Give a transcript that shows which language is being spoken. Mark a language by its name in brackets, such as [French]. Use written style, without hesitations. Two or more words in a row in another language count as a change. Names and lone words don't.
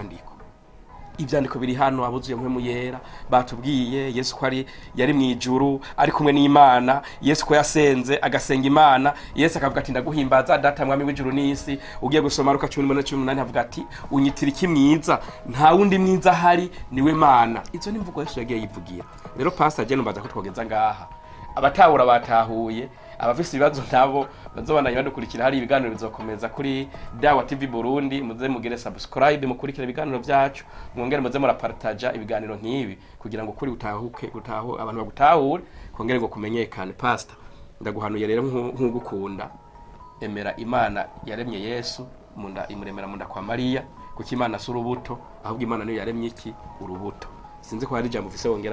[Rundi] ibyandiko biri hano abuzuye mpemu yera batubwiye Yesu ko yari mu ijuru ari kumwe n'Imana Yesu ko yasenze agasenga Imana Yesu akavuga ati ndaguhimbaza data mwami w'ijuru n'isi ugiye gusoma Luka 10:18 avuga ati unyitira iki mwiza nta wundi mwiza hari niwe Mana izo ni mvugo Yesu yagiye yivugira rero pastor je numbaza ko twogeza ngaha abatahura batahuye abafise ibibazo nabo bazobandanya badukurikira hari ibiganiro bizokomeza kuri Dawa TV Burundi muze mugire subscribe mukurikira ibiganiro byacu mwongere muze murapartage ibiganiro nk'ibi kugira ngo kuri utaho abantu bagutahure kongere ngo kumenyekane pastor ndaguhanuye rero nk'ugukunda emera Imana yaremye Yesu munda imuremera munda kwa Maria kuko Imana surubuto ahubwo Imana niyo yaremye iki urubuto sinzi ko hari jambo vise wongera